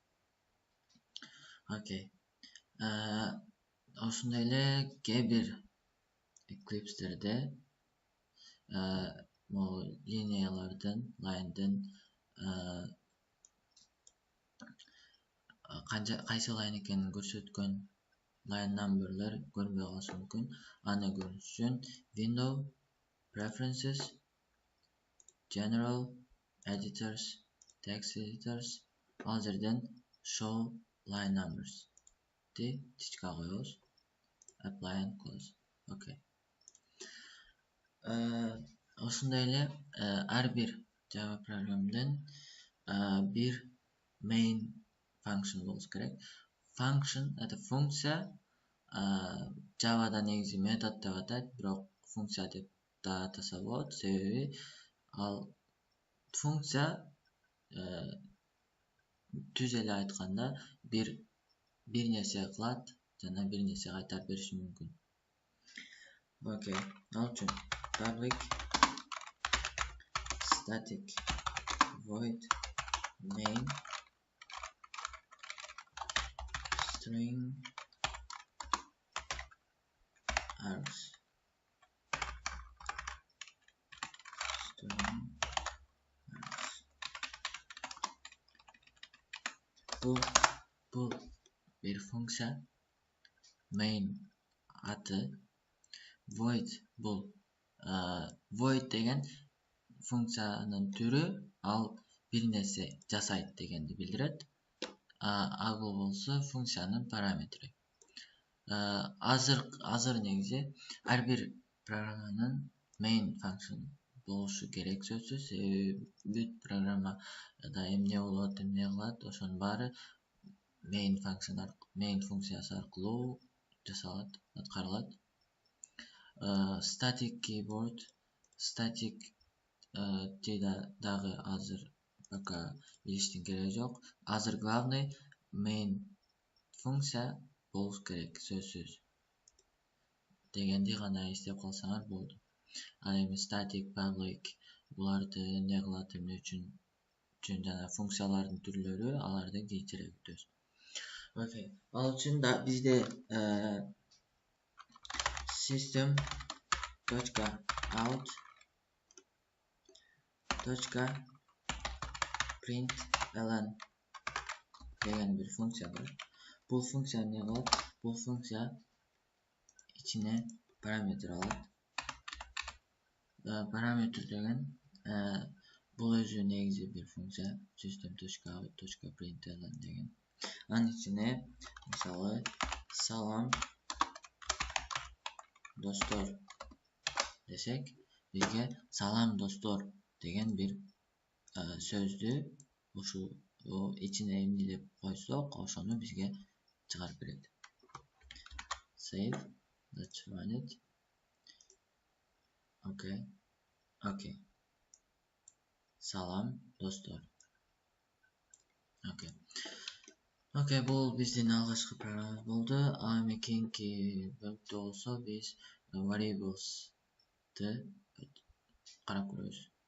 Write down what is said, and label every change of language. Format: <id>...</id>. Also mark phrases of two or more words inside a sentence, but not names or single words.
<ky>Ошондой эле кээ бир Eclipse'терде линиялардын, лайндын кайсы лайн экенин көрсөткөн</ky> <en>line number'lar</en> <ky>көрүнбөй калышы мүмкүн. Аны көрүш үчүн Window, Preferences, General, Editors, Text Editors, ал жерден Show Line Numbers ти тичке коебуз. Apply and Close. Ошондой эле ар бир Java программдын бир</ky> <en>main function</en> <ky>болуш керек.</ky> <en>Function</en> <ru>это функция.</ru> <ky>Java'да негизи метод деп атайт, бирок функция деп да атаса болот. Себеби ал функция түз эле айтканда бир нерсе кылат жана бир нерсе кайтарып бериши мүмкүн. Ал үчүн</ky> <en>public static void main string args.</en> <ky>Бул бир функция. Main аты. Void бул void деген функциянын түрү, ал бир нерсе жасайт дегенди билдирет. Бул болсо функциянын параметри. Азыр негизи ар бир программанын</ky> <en>main function</en> <ky>болушу керек сөзсүз. Бүт программада эмне болот, эмне кылат, ошонун баары main функциясы аркылуу жасалат, аткарылат.</ky> <en>Static keyboard,</en> <ky>static дагы азыр пока билиштин кереги жок. Азыр главный main функция болуш керек сөзсүз дегенди гана эстеп калсаңар болду. Ал эми static, public буларды эмне кылат, эмне үчүн жана функциялардын түрлөрү, аларды кийинчерээк өтөбүз. Ал үчүн да бизде system.out.println деген бир функция бар. Бул функция эмне кылат? Бул функция ичине параметр алат. Параметр деген бул өзү негизи бир функция system.out.println деген. Анын ичине мисалы салам достор десек, бизге салам достор деген бир сөздү ушул ичине эмнелеп койсок, ошону бизге чыгарып берет.</ky> <en>Save. Let's run it.</en> <ky>Салам достор. Окей, бул биздин алгачкы программабыз болду. Эми кийинки бөлүктө болсо биз variables'ты карап көрөбүз.</ky>